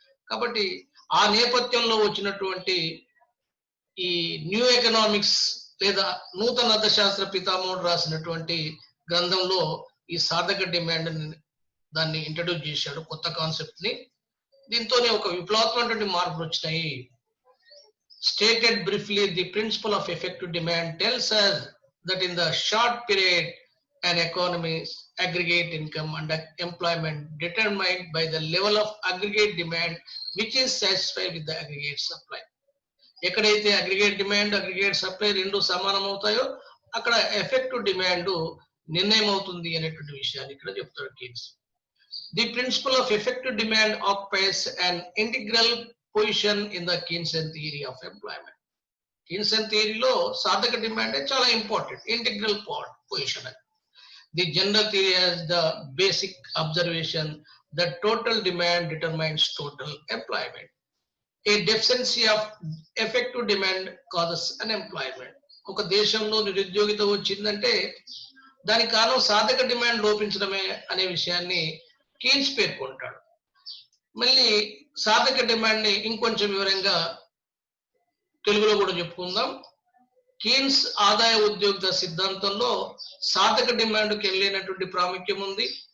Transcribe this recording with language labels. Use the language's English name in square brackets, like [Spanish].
[Telugu] కాబట్టి ఆ నేపథ్యంలో వచ్చినటువంటి ఈ న్యూ ఎకనామిక్స్ లేదా నూతన అర్థశాస్త్ర పితామహుడు రాసినటువంటి గ్రంథంలో ఈ సాధక డిమాండ్ దాన్ని ఇంట్రడ్యూస్ చేశాడు, కొత్త కాన్సెప్ట్ ని. దీంతోనే ఒక విప్లవాత్మకమైనటువంటి మార్పులు వచ్చినాయి. [English] Stated briefly, the principle of effective demand tells us that in the short period, an economy's aggregate income and employment determined by the level of aggregate demand which is satisfied with the aggregate supply. [Telugu] ఎక్కడైతే aggregate demand, aggregate supply రెండు సమానం అవుతాయో అక్కడ effective demand నిర్ణయం అవుతుంది అనేటువంటి విషయాన్ని ఇక్కడ చెప్తాడు Keynes. [English] The principle of effective demand occupies an integral position in the Keynesian theory of employment. [Telugu] Keynesian theory లో సాధక డిమాండ్ చాలా important, integral position. [English] The general theory has the basic observation that total demand determines total employment. A deficiency of effective demand causes unemployment. [Telugu] ఒక దేశంలో నిరుద్యోగిత వచ్చిందంటే దానికి కారణం సాధక demand లోపించడమే అనే విషయాన్ని కీన్స్ పేర్కొంటాడు. మళ్ళీ సాధక డిమాండ్ ని ఇంకొంచెం వివరంగా తెలుగులో కూడా చెప్పుకుందాం. కీన్స్ ఆదాయ ఉద్యోగిత సిద్ధాంతంలో సాధక డిమాండ్కి వెళ్ళినటువంటి ప్రాముఖ్యం ఉంది.